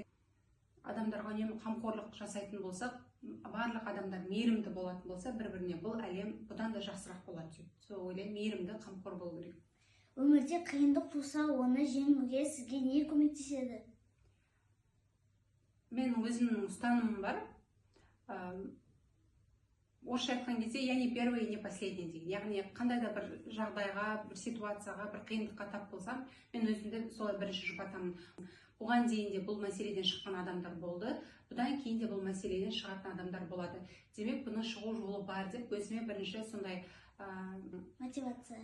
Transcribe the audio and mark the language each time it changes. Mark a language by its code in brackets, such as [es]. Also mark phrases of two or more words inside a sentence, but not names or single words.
[kk] Адамдарға үнемі қамқорлық жасайтын болсақ, барлық адамдар мейірімді болатын болса, бір-біріне бұл әлем бұдан да жақсырақ болады. Сол ойлаймын, мейірімді, қамқор болу керек. Өмірде қиындық туса, оны жеңуге сізге не көмектеседі? Менің өзімнің ұстанымым бар. Орысша айтқан кезде, [ru] я не первый, не последний деген. [kk] Яғни қандай да бір жағдайға, бір ситуацияға, бір қиындыққа тап болсам, мен өзімді солай бірінші жұбатамын. Оған дейін де бұл мәселеден шыққан адамдар болды, бұдан кейін де бұл мәселеден шығатын адамдар болады. Демек, бұны шығу жолы бар деп өзіме бірінші сондай мотивация.